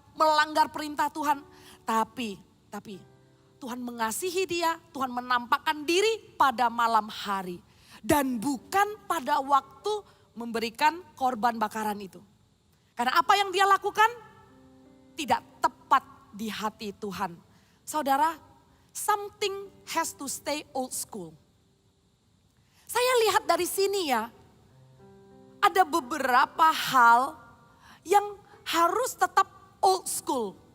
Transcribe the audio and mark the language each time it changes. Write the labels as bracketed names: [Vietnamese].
[Indonesian] Melanggar perintah Tuhan. Tapi Tuhan mengasihi dia, Tuhan menampakkan diri pada malam hari. Dan bukan pada waktu memberikan korban bakaran itu. Karena apa yang dia lakukan tidak tepat di hati Tuhan. [English] Saudara, something has to stay old school. [Indonesian] Saya lihat dari sini ya, ada beberapa hal yang harus tetap old school.